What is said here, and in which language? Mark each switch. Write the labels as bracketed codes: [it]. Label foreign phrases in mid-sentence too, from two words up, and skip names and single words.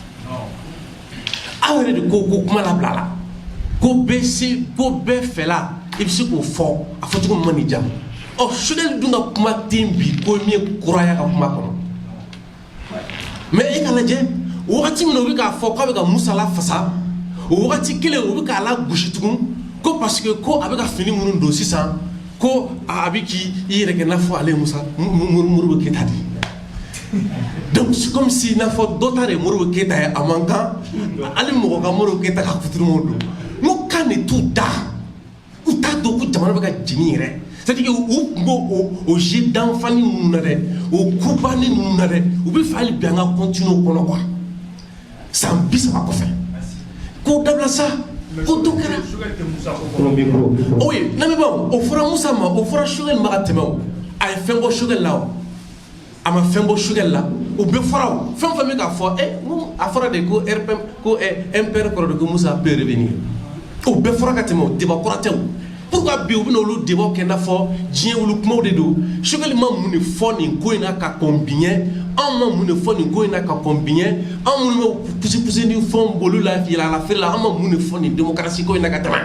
[bm] aw yɛrɛ de ko kuma labila la ko bɛɛ fɛla i bɛ se k'o fɔ a fɔcogo min ma n'i diya ɔ Choguel dun ka kuma ten bi ko min ye kuraya ka kuma kɔnɔ mais e ka lajɛ wagati min na u bɛ k'a fɔ k'a bɛ ka Musa lafasa o wagati kelen u bɛ k'a lagosi tugun ko [fr] parce que [bm] ko a bɛ ka fini minnu don sisan ko a bɛ k'i yɛrɛ kɛ i n'a fɔ ale ye Musa Modibo Keyita de [fr] donc c'est comme si [bm] i n'a fɔ dɔ ta de ye Modibo Keyita ye a man kan hali mɔgɔ ka Modibo Keyita ka kuturumaw don n ko kan de t'u da u t'a dɔn ko jamana bɛ ka jeni yɛrɛ [fr] c'est-à-dire que [bm] u tun b'o o [fr] jeu d'enfant [bm] ninnu na dɛ o kubanni ninnu na dɛ u bɛ fɛ hali bi an ka continuer o kɔnɔ quoi san 30 kɔfɛ k'o dabila sa ko do kɛra oui lamɛn baw o fɔra musa ma o fɔra sugɛli ma ka tɛmɛ o a ye fɛn bɔ sugɛli la o a ma fɛn bɔ sugɛli la o bɛɛ fɔra o fɛn fɛn bɛ k'a fɔ a fɔra de ko rpm ko mpr kɔrɔ de ko musa [fr] peut revenir [bm] o bɛɛ fɔra ka tɛmɛ o débat kɔrɔ tɛ o pourquoi bi u bɛna olu débat kɛ i n'a fɔ diɲɛ wulu kumaw de don sugɛli ma mun de fɔ nin ko in na ka kɔn biɲɛ anw ma mun de fɔ nin ko in na ka kɔn biɲɛ anw minnu bɛ pusi ni fɛnw bolo la yɛlɛla feere la an ma mun de fɔ nin démocratie ko in na ka tɛmɛ